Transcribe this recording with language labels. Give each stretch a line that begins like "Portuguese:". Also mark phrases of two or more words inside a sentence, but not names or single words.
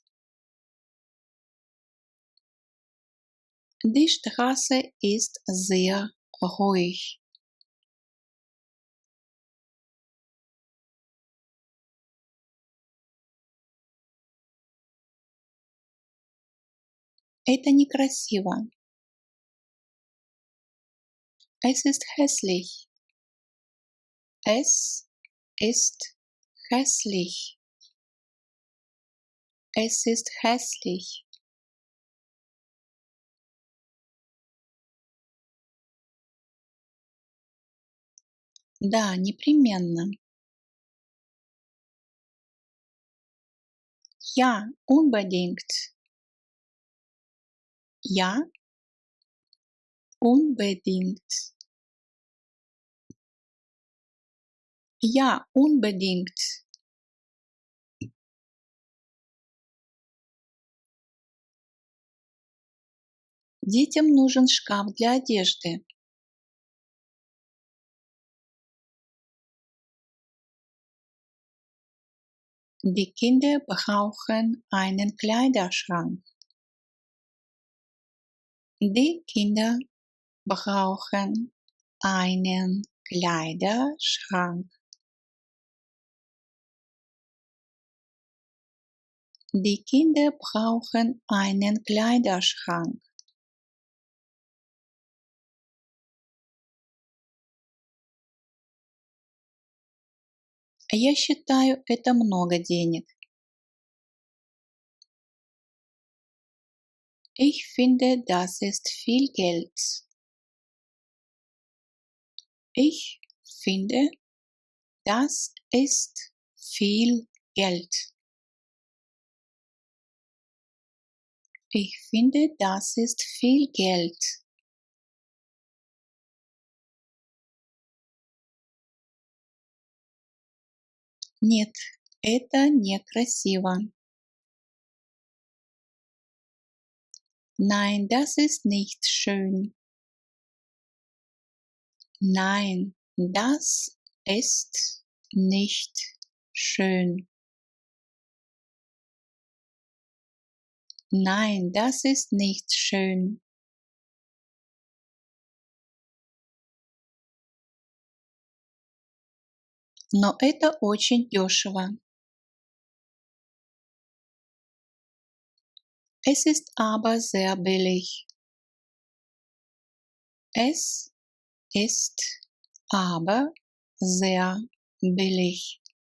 German: Die Straße ist sehr ruhig.
Russian: Это некрасиво.
German: Es ist hässlich. Es ist hässlich. Es ist hässlich.
Russian: Да, непременно.
German: Ja, unbedingt. Ja, unbedingt. Ja, unbedingt.
Russian: Детям нужен шкаф для одежды.
German: Die Kinder brauchen einen Kleiderschrank. Die Kinder brauchen einen Kleiderschrank. Die Kinder brauchen einen Kleiderschrank.
Russian: Я считаю, это много денег.
German: Ich finde, das ist viel Geld. Ich finde, das ist viel Geld. Ich finde, das ist viel Geld.
Russian: Нет, это некрасиво.
German: Nein, das ist nicht schön. Nein, das ist nicht schön. Nein, das ist nicht schön.
Russian: Но это очень дешево.
German: Es ist aber sehr billig. Es ist aber sehr billig.